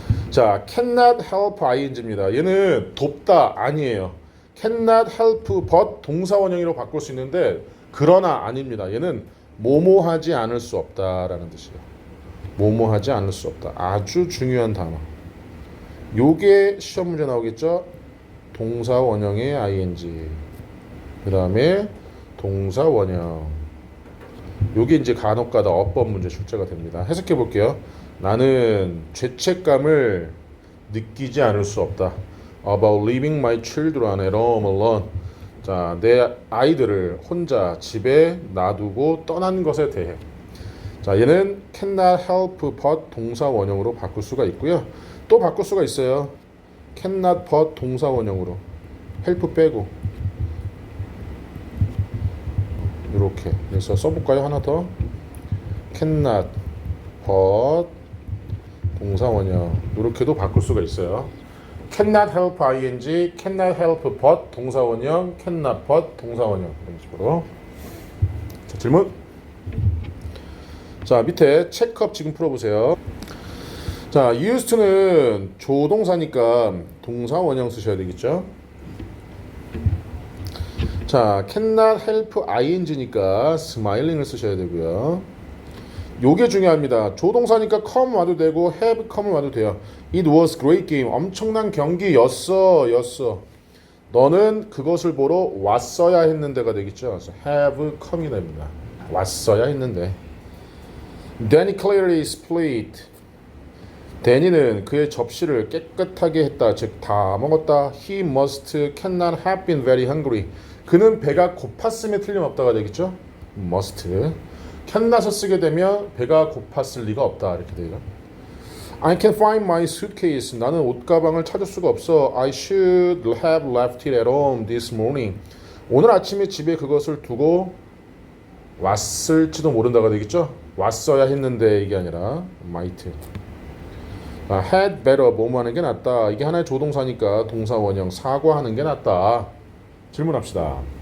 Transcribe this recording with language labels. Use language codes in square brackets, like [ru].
[ko] 자, cannot help ing입니다. 얘는 돕다 아니에요. cannot help but 동사 원형으로 바꿀 수 있는데 그러나 아닙니다. 얘는 뭐뭐 하지 않을 수 없다라는 뜻이에요. 뭐뭐 하지 않을 수 없다. 아주 중요한 단어. 요게 시험 문제 나오겠죠? 동사 원형의 ing. 그 다음에 동사 원형. 요게 이제 간혹가다 어법 문제 출제가 됩니다. 해석해 볼게요. 나는 죄책감을 느끼지 않을 수 없다. [en] About leaving my children at home alone. [ko] 자, 내 아이들을 혼자 집에 놔두고 떠난 것에 대해. 자, 얘는 cannot help but 동사 원형으로 바꿀 수가 있고요. 또 바꿀 수가 있어요. cannot but 동사 원형으로. help 빼고. 이렇게. 그래서 써볼까요? 하나 더. cannot but 동사 원형. 이렇게도 바꿀 수가 있어요. [en] cannot help ing, cannot help but 동사 원형, cannot but 동사 원형. [ko] 이런 식으로. 자, 질문. 자, 밑에 체크업 지금 풀어보세요. 자, used는 조동사니까 동사 원형 쓰셔야 되겠죠. 자, cannot help ing니까 smiling을 쓰셔야 되고요. 요게 중요합니다. 조동사니까 come 와도 되고 have come 와도 돼요. [en] It was great game. [ko] 엄청난 경기였어. 너는 그것을 보러 왔어야 했는데가 되겠죠. 그래서 have come이 됩니다. 왔어야 했는데. [en] Danny clearly split. [ko] 데니는 그의 접시를 깨끗하게 했다. 즉 다 먹었다. [en] He must cannot have been very hungry. [ko] 그는 배가 고팠음에 틀림없다가 되겠죠. [en] must. [ko] cannot을 쓰게 되면 배가 고팠을 리가 없다. 이렇게 돼요. [en] I can't find my suitcase. [ko] 나는 옷가방을 찾을 수가 없어. [en] I should have left it at home this morning. [ko] 오늘 아침에 집에 그것을 두고 왔을지도 모른다가 되겠죠. 왔어야 했는데 이게 아니라 might. had better 뭐뭐 하는 게 낫다. 이게 하나의 조동사니까 동사 원형 사과하는 게 낫다. 질문합시다.